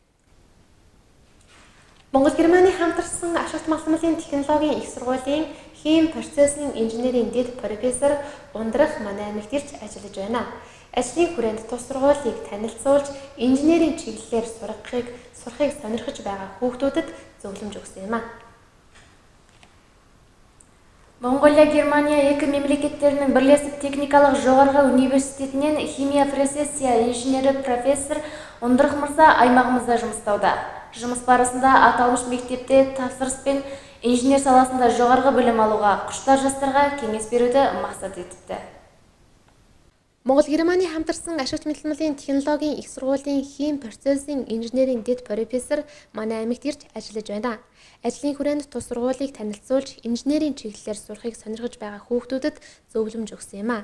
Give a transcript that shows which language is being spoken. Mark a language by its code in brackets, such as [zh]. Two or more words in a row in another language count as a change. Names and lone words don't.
[mn] Монгол Германы хамтарсан ашигт малтмалын технологийн их сургуулийн хим процессинг инженерийн дэд профессор ундрах манай аймагт ирж ажиллаж байна. Ажлын хүрээнд тус сургуулийг танилцуулж инженерийн чиглэлээр сурахыг сонирхож байгаа хүүхдүүдэд зөвлөмж өгсөн юм а. [kk] Монголия, Германия екі мемлекеттерінің бірлесіп техникалық жоғарғы университетінен химия процессия инженері профессор Ундрах мырза аймағымызда жұмыстауда. Жұмыс барысында аталмыш мектепте тапсырыс пен инженер саласында жоғарғы білім алуға, құштар жастарға кеңес беруді мақсат етіпті. [mn] Монгол Германы хамтарсан ашигт малтмалын технологийн их сургуулийн хим процессинг инженерийн дэд профессор манай аймагт ирж ажиллаж байна. Ажлын хүрээнд тус сургуулийг танилцуулж инженерийн чиглэлээр сурахыг сонирхож байгаа хүүхдүүдэд зөвлөмж өгсөн юм а.